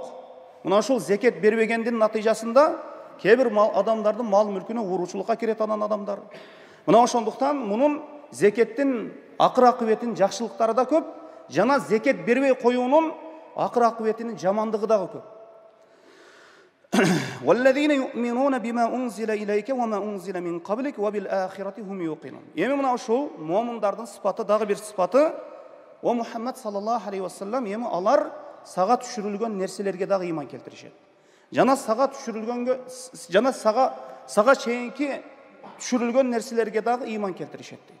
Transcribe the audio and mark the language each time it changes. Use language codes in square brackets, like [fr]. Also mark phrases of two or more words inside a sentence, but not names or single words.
[ky] Мына ушул зекет бербегендин натыйжасында кээ бир адамдардын мал мүлкүнө ууручулукка кирет анан адамдар. Мына ошондуктан мунун зекеттин акыр акыбетинин жакшылыктары да көп, жана зекет бербей коюунун акыр акыбетинин жамандыгы дагы көп. [ar] وَالَّذِينَ يُؤْمِنُونَ بِمَا أُنْزِلَ إِلَيْكَ وَمَا أُنْزِلَ مِنْ قَبْلِكَ وَبِالْآخِرَةِ هُمْ يُوقِنُونَ. [ky] Эми мына ушул момундардын сыпаты дагы бир сыпаты, о Мухаммад [ar] صلى الله عليه وسلم, [ky] эми алар сага түшүрүлгөн нерселерге дагы ыйман келтиришет. Жана сага түшүрүлгөнгө, жана сага чейинки түшүрүлгөн нерселерге дагы ыйман келтиришет дейт.